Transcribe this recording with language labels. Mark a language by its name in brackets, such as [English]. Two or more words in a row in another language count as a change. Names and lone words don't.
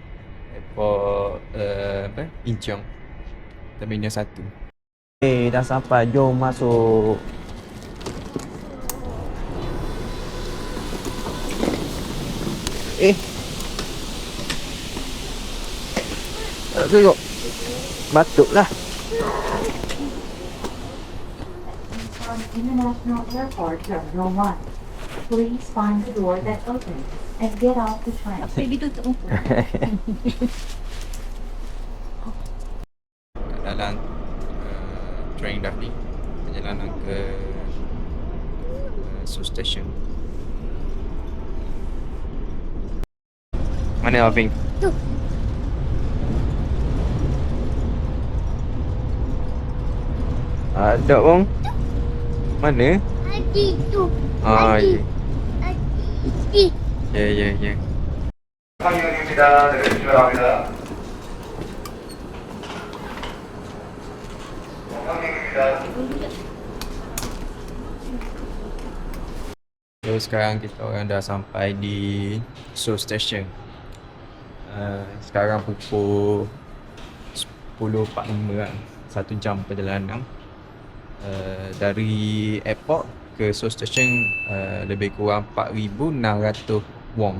[English] Airport Incheon, Terminal 1. [Malay] Dah sampai, jom masuk. Tak tengok. Batuklah. [English] International Airport Terminal 1. Please find the door that opens and get off the train. [Malay] Baby tutup muka. Dalam train dah ni, perjalanan ke Seoul Station. Mana Alvin? Tu. Ada bang. Mana? Adi tu. Ya. Adi. Ya. [Korean] 상륙입니다. 내려주시기 바랍니다. 상륙입니다. [Malay] So sekarang kita orang dah sampai di Seoul Station. Sekarang pukul 10.45 kan. 1 jam perjalanan. Dari airport ke Seoul Station lebih kurang 4,600 won.